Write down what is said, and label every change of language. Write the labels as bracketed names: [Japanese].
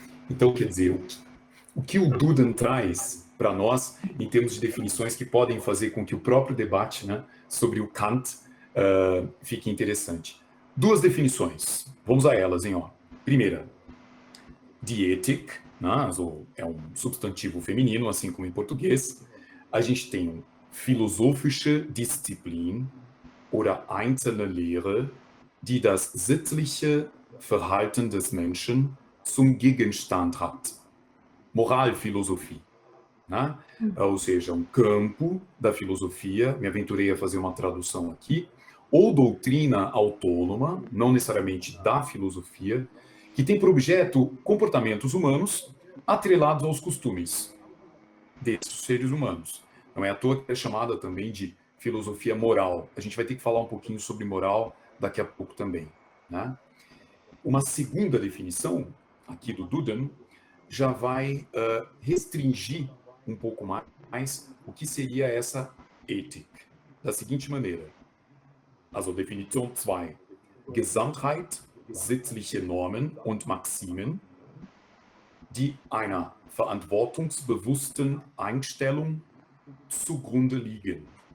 [Portuguese] Então, quer dizer, o que o Duden traz para nós, em termos de definições que podem fazer com que o próprio debate, né, sobre o Kant fique interessante. Duas definições, vamos a elas, hein? Ó. Primeira, die Ethik, né, é um substantivo feminino, assim como em português. A gente tem [German] philosophische Disziplin oder einzelne Lehre, die das sittliche Verhalten des Menschen zum Gegenstand hat. Moralphilosophie. Né? [Portuguese] Ou seja, um campo da filosofia, me aventurei a fazer uma tradução aqui, ou doutrina autônoma, não necessariamente da filosofia, que tem por objeto comportamentos humanos atrelados aos costumes desses seres humanos. Não é à toa que é chamada também de filosofia moral. A gente vai ter que falar um pouquinho sobre moral daqui a pouco também. Né? Uma segunda definição, aqui do Duden, já vai restringir um pouco mais o que seria essa Ethik. Da seguinte maneira. [German] Also Definition 2. Gesamtheit sittliche Normen und Maximen, die einer verantwortungsbewussten Einstellung zugrunde liegen.